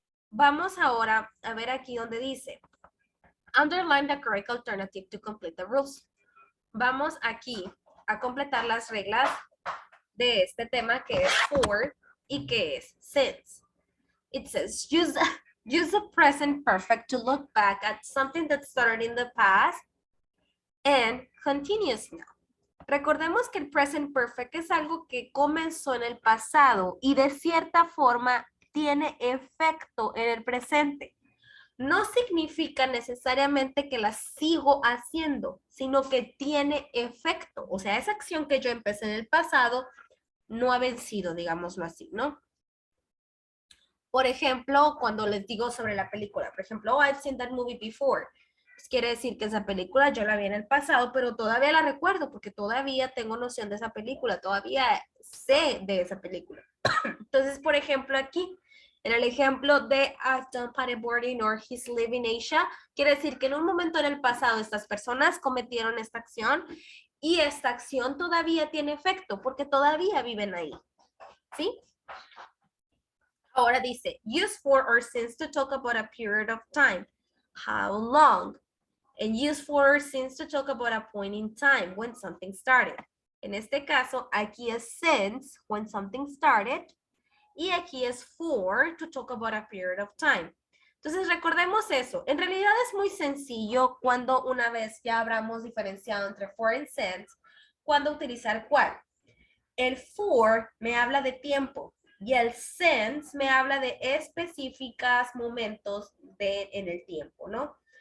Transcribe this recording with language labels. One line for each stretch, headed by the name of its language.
Spanish: Vamos ahora a ver aquí donde dice,
English: underline the correct alternative to complete the rules.
Spanish: Vamos aquí a completar las reglas de este tema que es for y que es since.
English: It says, use the present perfect to look back at something that started in the past and continues now.
Spanish: Recordemos que el present perfect es algo que comenzó en el pasado y de cierta forma tiene efecto en el presente. No significa necesariamente que la sigo haciendo, sino que tiene efecto. O sea, esa acción que yo empecé en el pasado no ha vencido, digámoslo así, ¿no? Por ejemplo, cuando les digo sobre la película, por ejemplo,
English: oh, I've seen that movie before.
Spanish: Pues quiere decir que esa película yo la vi en el pasado, pero todavía la recuerdo porque todavía tengo noción de esa película, todavía sé de esa película. Entonces, por ejemplo, aquí, en el ejemplo de
English: I've done paddleboarding or he's living in Asia,
Spanish: quiere decir que en un momento en el pasado estas personas cometieron esta acción y esta acción todavía tiene efecto porque todavía viven ahí. ¿Sí? Ahora dice,
English: use for or since to talk about a period of time. How long? And use for or since to talk about a point in time, when something started.
Spanish: En este caso, aquí es since,
English: when something started.
Spanish: Y aquí es for,
English: to talk about a period of time.
Spanish: Entonces, recordemos eso. En realidad es muy sencillo cuando una vez ya habramos diferenciado entre for y since, cuando utilizar cuál. El for me habla de tiempo. Y el since me habla de específicas momentos en el tiempo, ¿no?